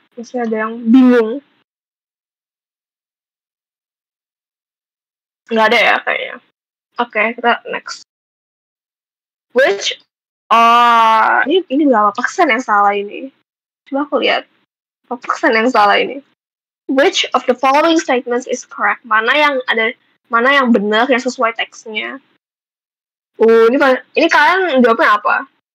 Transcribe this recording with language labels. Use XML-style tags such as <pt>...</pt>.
<id>Masih ada yang bingung. Nggak ada ya kayaknya. Oke, kita next. Which ini berapa persen yang salah ini? Coba aku lihat. Berapa persen yang salah ini?</id> <en>Which of the following statements is correct?</en> <id>Mana yang benar, yang sesuai teksnya? Ini kalian jawabnya apa?</id>